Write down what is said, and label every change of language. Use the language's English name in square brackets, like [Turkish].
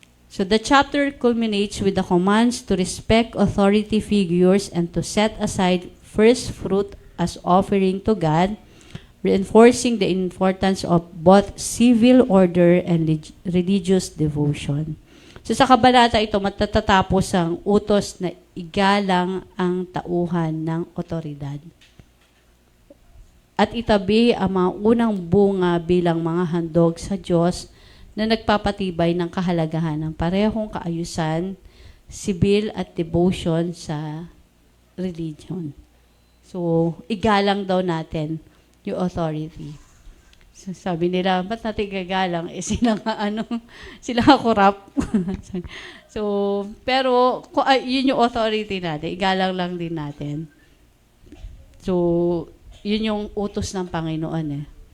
[English] So, the chapter culminates with the commands to respect authority figures and to set aside first fruit as offering to God, reinforcing the importance of both civil order and religious devotion. [Filipino] So sa kabanata ito, matatatapos ang utos na igalang ang tauhan ng otoridad. At itabi ang mga unang bunga bilang mga handog sa Diyos na nagpapatibay ng kahalagahan ng parehong kaayusan, sibil at devotion sa religion. So, igalang daw natin yung authority. So, sabi nila, ba't natin gagalang? Eh, sila nga corrupt. So, pero, yun yung authority natin. Igalang lang din natin. So, yun yung utos ng Panginoon eh.